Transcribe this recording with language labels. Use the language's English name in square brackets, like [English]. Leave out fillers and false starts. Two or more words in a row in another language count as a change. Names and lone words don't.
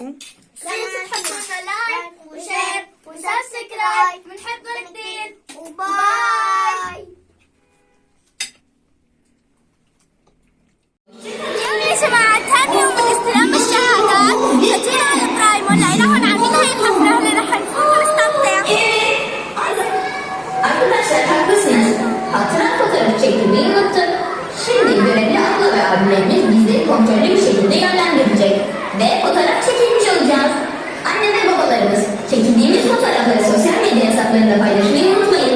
[Arabic] لازم تحطوا لايك وشير وسبسكرايب، بنحبكم كثير وباي. اليوم يا جماعة ثاني يوم من استلام الشهادات، فجينا على برايمون لقينا هون عاملين هاي الحفلة اللي رح نفوت ونستمتع. [Turkish] Arkadaşlar haklısınız. Hatıra fotoğrafı çektirmeyi unuttuk. Şimdi görevli abla ve abilerimiz bizleri kontrollü bir şekilde yönlendirecek. Ve fotoğraf çekilmiş olacağız. Anne ve babalarımız çekildiğimiz fotoğrafları sosyal medya hesaplarında paylaşmayı unutmayın.